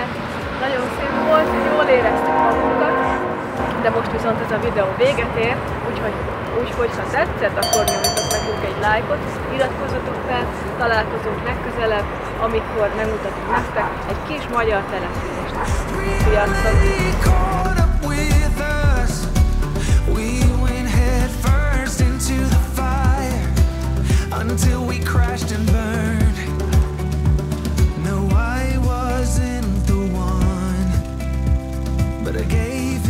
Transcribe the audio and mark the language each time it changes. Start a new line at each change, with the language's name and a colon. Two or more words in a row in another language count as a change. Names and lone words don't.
Hungarian: Nagyon szép volt, jól éreztük magunkat, de most viszont ez a videó véget ér, úgyhogy ha tetszett, akkor nyomjatok nekünk egy lájkot, iratkozzatok fel, találkozunk legközelebb, amikor megmutatunk nektek egy kis magyar települést. Sziasztok!
English: Until we crashed and burned. No, I wasn't the one, but I gave